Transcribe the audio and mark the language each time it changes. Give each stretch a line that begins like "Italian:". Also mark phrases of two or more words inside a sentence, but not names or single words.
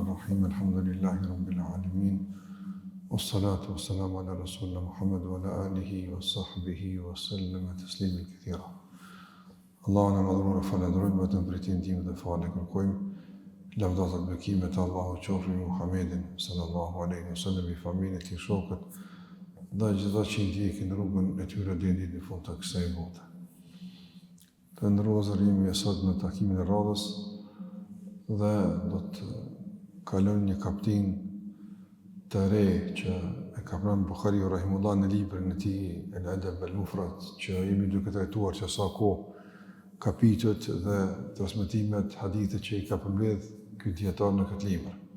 Arabic: بسم الله الرحمن الرحيم. الحمد لله رب العالمين. والصلاة والسلام على رسولنا محمد وعلى آله وصحبه وسلم تسليما كثيرا.
Albanian: Allahun e madhruar falenderojmë vetëm për ti ndihmë dhe falë kërkojmë. Lavdata dhe bekimet e Allahut qofshin mbi Muhammedin
Arabic: صلى الله عليه وسلم,
Albanian: i familjen e tij, shokët dhe gjithë që ndjekin rrugën e tyre deri në fund të kësaj bote. Të ndërrozërim e sot në takimin e radhës dhe do të kalojmë një kaptin të re që e ka pranë Buhariu rahimullah në librin e tij El Adab al Mufrad, që jemi duke trajtuar që sa kohë kapitujt dhe transmetimet hadithe që i ka përmbledh ky dietar në këtë libër.